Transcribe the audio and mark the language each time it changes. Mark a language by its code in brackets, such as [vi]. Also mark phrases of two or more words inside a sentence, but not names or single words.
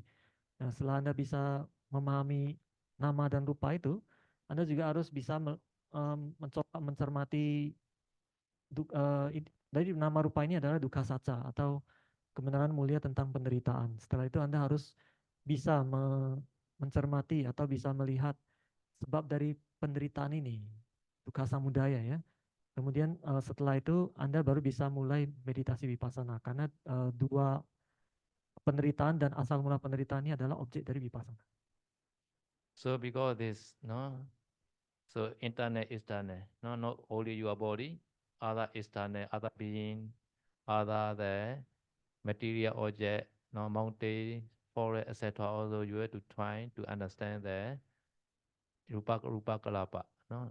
[id] Nah, setelah Anda bisa memahami nama dan rupa itu, Anda juga harus bisa mencoba mencermati dari nama rupa ini adalah [pi] dukkha saca [id] atau kebenaran mulia tentang penderitaan. Setelah itu Anda harus bisa mencermati atau bisa melihat sebab dari penderitaan ini, [pi] dukkha samudaya ya. [id] Kemudian setelah itu Anda baru bisa mulai meditasi vipassana karena dua penderitaan dan asal mula penderitaan ini adalah objek dari vipassana. [en] So because this, no, so internal, external, no, not only your body, other external, other being, other the material object, no, mountain, forest, etc. Also, you have to try to understand the [pi] rupa kalapa, [en] no.